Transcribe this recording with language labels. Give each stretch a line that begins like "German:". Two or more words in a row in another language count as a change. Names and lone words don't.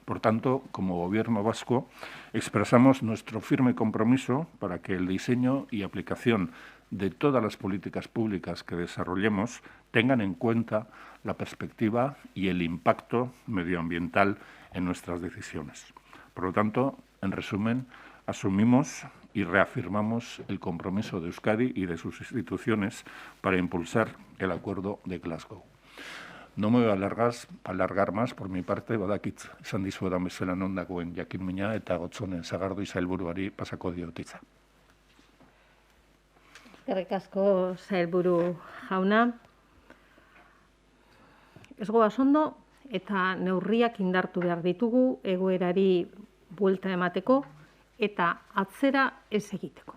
Spanish: Por tanto, como Gobierno vasco, expresamos nuestro firme compromiso para que el diseño y aplicación de todas las políticas públicas que desarrollemos tengan en cuenta la perspectiva y el impacto medioambiental en nuestras decisiones. Por lo tanto, en resumen, asumimos y reafirmamos el compromiso de Euskadi y de sus instituciones para impulsar el Acuerdo de Glasgow. No me voy a alargar más por mi parte,
Basque: badakit esan dizuedan bezala non dagoen jakinmina eta Gotzonen Sagardui sailburuari pasako diot hitza. Eskerrik asko sailburu jauna. Ez goaz ondo eta neurriak indartu behar ditugu egoerari buelta emateko eta atzera ez egiteko.